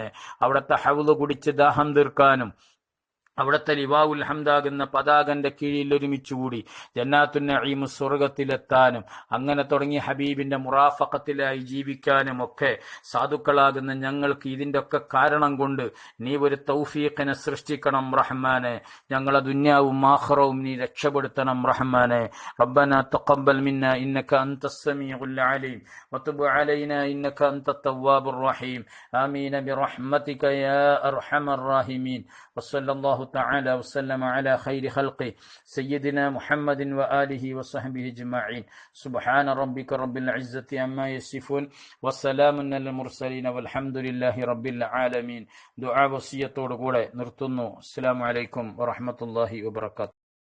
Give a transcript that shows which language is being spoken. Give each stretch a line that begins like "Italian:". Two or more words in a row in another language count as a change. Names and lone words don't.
Malayalam: അവിടുത്തെ ഹൗള് കുടിച്ച് ദാഹം തീർക്കാനും അവിടുത്തെ
Arabic: لواء الحمد
Malayalam: പതാകന്റെ കീഴിൽ ഒരുമിച്ചുകൂടി
Arabic: جنات النعيم
Malayalam: സ്വർഗത്തിലെത്താനും അങ്ങനെ തുടങ്ങി ഹബീബിന്റെ മുറാഫഖത്തിലായി ജീവിക്കാനും ഒക്കെ സാധുക്കളാകുന്ന ഞങ്ങൾക്ക് ഇതിന്റെ ഒക്കെ കാരണം കൊണ്ട് നീ ഒരു തൗഫീഖിനെ സൃഷ്ടിക്കണം റഹ്മാനെ. ഞങ്ങളെ ദുനിയാവും ആഖിറവും നീ രക്ഷപ്പെടുത്തണം റഹ്മാനെ.
Arabic: ربنا تقبل منا إنك أنت السميع العليم وتب علينا إنك أنت التواب الرحيم. آمين برحمتك يا أرحم الراحمين. വസല്ലല്ലാഹു تعالى وسلم على خير خلقه سيدنا محمد وآله وصحبه أجمعين. سبحان ربك رب العزة عما يصفون وسلام على المرسلين والحمد لله رب العالمين. دعاء وصية
Malayalam: നിർത്തുന്നു.
Arabic: السلام عليكم ورحمة الله وبركاته.